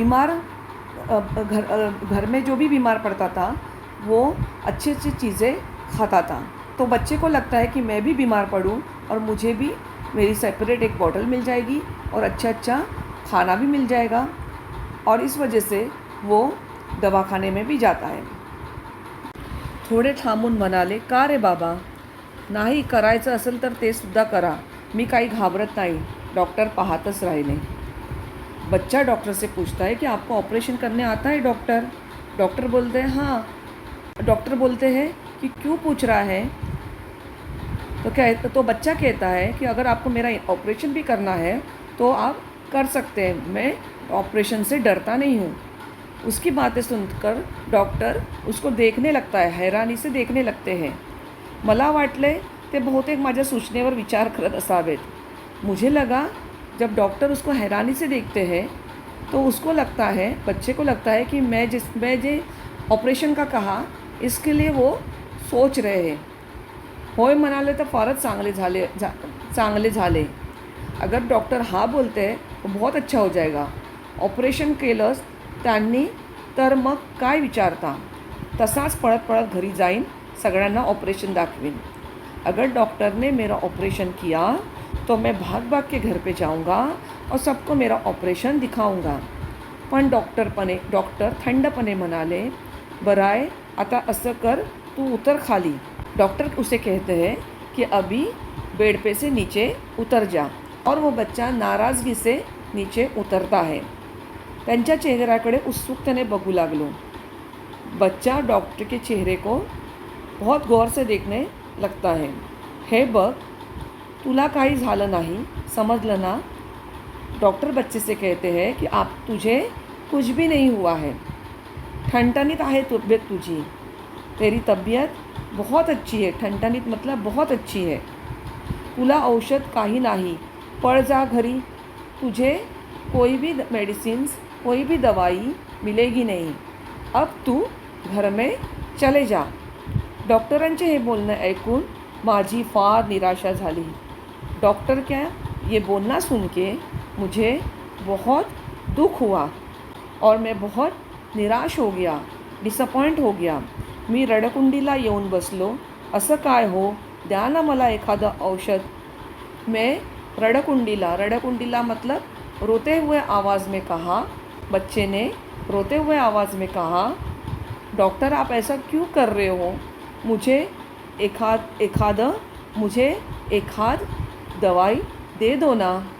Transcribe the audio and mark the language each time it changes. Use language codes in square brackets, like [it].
[hi] घर में जो भी बीमार पड़ता था वो अच्छी अच्छी चीज़ें खाता था। तो बच्चे को लगता है कि मैं भी बीमार पड़ूं और मुझे भी मेरी सेपरेट एक बॉटल मिल जाएगी और अच्छा अच्छा खाना भी मिल जाएगा, और इस वजह से वो दवाखाने में भी जाता है। [mr] थोडे थांबून म्हणाले, का रे बाबा, नाही करायचं असेल तर ते सुद्धा करा, मी काही घाबरत नाही। डॉक्टर पाहतच राहिले। [hi] बच्चा डॉक्टर से पूछता है कि आपको ऑपरेशन करने आता है डॉक्टर? डॉक्टर बोलते हैं हाँ। डॉक्टर बोलते हैं कि क्यों पूछ रहा है? तो बच्चा कहता है कि अगर आपको मेरा ऑपरेशन भी करना है तो आप कर सकते हैं, मैं ऑपरेशन से डरता नहीं हूँ। उसकी बातें सुनकर डॉक्टर उसको देखने लगता है, हैरानी से देखने लगते हैं। [mr] मला वाटले ते बहुतेक माझ्या सूचनेवर विचार करत असावेत। [hi] मुझे लगा जब डॉक्टर उसको हैरानी से देखते हैं तो उसको लगता है, बच्चे को लगता है कि मैं जे ऑपरेशन का कहा इसके लिए वो सोच रहे हैं। [mr] होय म्हणाले तर फारच चांगले झाले। [hi] अगर डॉक्टर हाँ बोलते हैं तो बहुत अच्छा हो जाएगा। [mr] ऑपरेशन केलंच त्यांनी तर मग काय विचारता, तसाच पळत पळत घरी जाईन, सगळ्यांना ऑपरेशन दाखवीन। [hi] अगर डॉक्टर ने मेरा ऑपरेशन किया तो मैं भाग भाग के घर पे जाऊंगा और सबको मेरा ऑपरेशन दिखाऊंगा। [mr] पण डॉक्टर थंडपणे म्हणाले, बराय, आता असं कर, तू उतर खाली। [hi] डॉक्टर उसे कहते हैं कि अभी बेड पे से नीचे उतर जा, और वो बच्चा नाराज़गी से नीचे उतरता है। [mr] त्यांच्या चेहऱ्याकडे उत्सुकतेने बघू लागलो। [hi] बच्चा डॉक्टर के चेहरे को बहुत गौर से देखने लगता है। [mr] हे बघ, तुला काही झालं नाही, समझलं ना? [hi] डॉक्टर बच्चे से कहते हैं कि तुझे कुछ भी नहीं हुआ है, [mr] ठणठणीत आहे तबीयत तुझी, [hi] तेरी तबीयत बहुत अच्छी है। ठणठणीत मतलब बहुत अच्छी है। [mr] तुला औषध काही नाही, पळ जा घरी, [hi] तुझे कोई भी मेडिसिन्स, कोई भी दवाई मिलेगी नहीं, अब तू घर में चले जा। [mr] डॉक्टरांचे हे बोलणं ऐकून माझी फार निराशा झाली। [hi] डॉक्टर क्या ये बोलना सुन के मुझे बहुत दुख हुआ और मैं बहुत निराश हो गया, डिसअपॉइंट हो गया। [mr] मी रडकुंडीला येऊन बसलो। असं काय हो, द्या ना मला एखादं औषध। [hi] मैं रडकुंडीला मतलब रोते हुए आवाज़ में कहा, बच्चे ने रोते हुए आवाज़ में कहा, डॉक्टर आप ऐसा क्यों कर रहे हो, मुझे एक आध दवाई दे दो ना।